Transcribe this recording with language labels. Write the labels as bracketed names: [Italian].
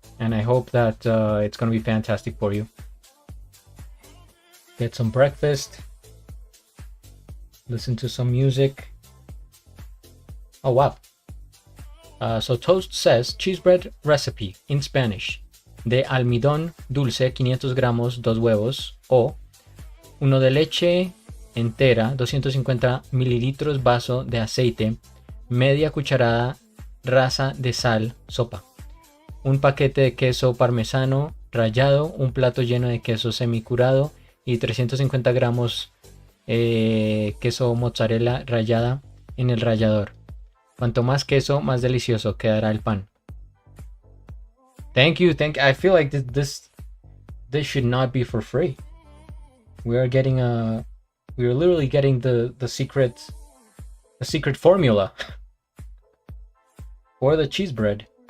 [English] And I hope that it's going to be fantastic for you. Get some breakfast. Listen to some music. Oh, wow. So Toast says, cheese bread recipe in Spanish. [Spanish] De almidón dulce, 500 gramos, 2 huevos. O uno de leche entera, 250 mililitros, vaso de aceite, media cucharada rasa de sal, sopa. Un paquete de queso parmesano rallado, un plato lleno de queso semicurado y 350 gramos queso mozzarella rallada en el rallador. Cuanto más queso, más delicioso quedará el pan. [English] Thank you. I feel like this should not be for free. We are literally getting the secret formula for the cheese bread.